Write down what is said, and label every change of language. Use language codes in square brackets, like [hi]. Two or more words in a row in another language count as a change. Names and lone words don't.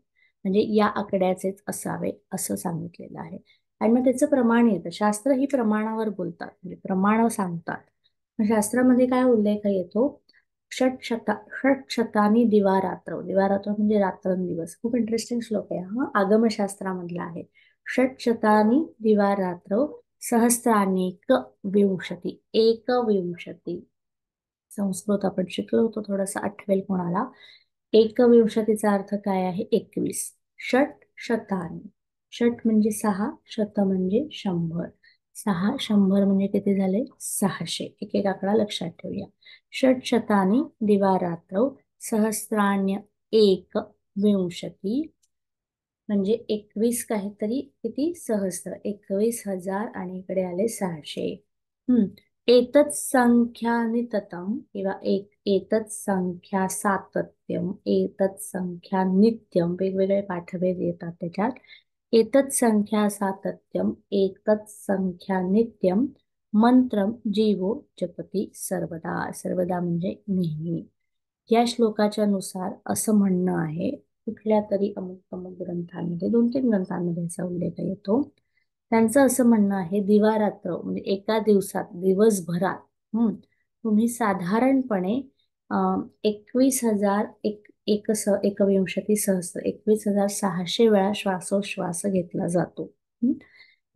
[mr] म्हणजे या आकड्याचेच असावे असं सांगितलेलं आहे. आणि मग त्याचं प्रमाण येतं. शास्त्र ही प्रमाणावर बोलतात, म्हणजे प्रमाण सांगतात. शास्त्रामध्ये काय उल्लेख येतो? [sa] षटशतानी दिवारात्र. [mr] दिवारात्र म्हणजे रात्रंदिवस. खूप इंटरेस्टिंग श्लोक आहे हा, आगमशास्त्रामधला आहे. [sa] षटशतानी दिवारात्र सहस्रानेक विंशती. [mr] एकविंशती संस्कृत आपण शिकलो होतो, थोडंसं आठवेल कोणाला. एकविंशतीचा अर्थ काय आहे? 21. [sa] षट शतानी. [mr] षट म्हणजे 6, शत म्हणजे 100. 6 100 म्हणजे किती झाले? 600. एक एक आकडा लक्षात ठेवूया. [sa] षट शतानी दिवारात्र सहस्राण्य एक विंशती [mr] म्हणजे 21 काहीतरी किती? सहस्र. 21,000 आणि इकडे आले 600. [sa] एतत् संख्यानिततम किंवा एतत् संख्या सातत्यम, एतत् संख्या नित्यम, [mr] वेगवेगळे पाठभेद येतात त्याच्यात. [sa] एतत् संख्या सातत्यम, एतत् संख्या नित्यम, मंत्रम जीवो जपती सर्वदा. [mr] सर्वदा म्हणजे नेहमी. या श्लोकाच्या नुसार असं म्हणणं आहे, कुठल्या तरी अमुक अमुक ग्रंथांमध्ये, 2-3 ग्रंथांमध्ये असा उल्लेख येतो. त्यांचं असं म्हणणं आहे, दिवारात्र म्हणजे एका दिवसात, दिवसभरात तुम्ही साधारणपणे 21,000 [sa] एकविंशती सहस्र [mr] 21,600 वेळा श्वासोश्वास घेतला जातो.